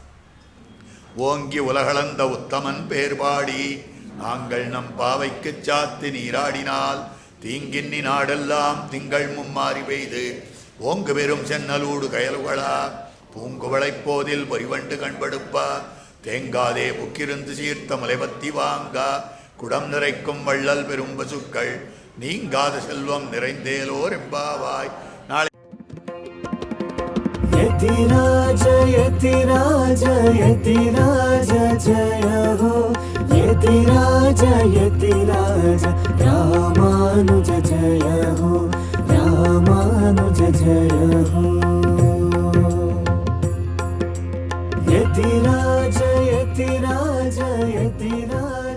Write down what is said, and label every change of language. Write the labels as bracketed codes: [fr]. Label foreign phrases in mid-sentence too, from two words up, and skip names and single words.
[ta] ஓங்கி உலகளந்த உத்தமன் பேர்பாடி நாங்கள் நம் பாவைக்கு சாத்து நீராடினால் தீங்கின்னி நாடெல்லாம் திங்கள் மும்மாறி பெய்து ஓங்கு பெரும் சென்னலூடு கயலுகளா பூங்குவளை போதில் பொறிவண்டு கண்படுப்பா தேங்காதே புக்கிருந்து சீர்த்த முலைபத்தி வாங்கா குடம் நிறைக்கும் வள்ளல் பெரும் பசுக்கள் நீங்காத செல்வம் நிறைந்தேலோர் எம்பாவாய். நாளை [sa] यतिराज यतिराज यतिराज जय हो यतिराज यतिराज रामानुज जय हो रामानुज जय हो यतिराज यतिराज यतिराज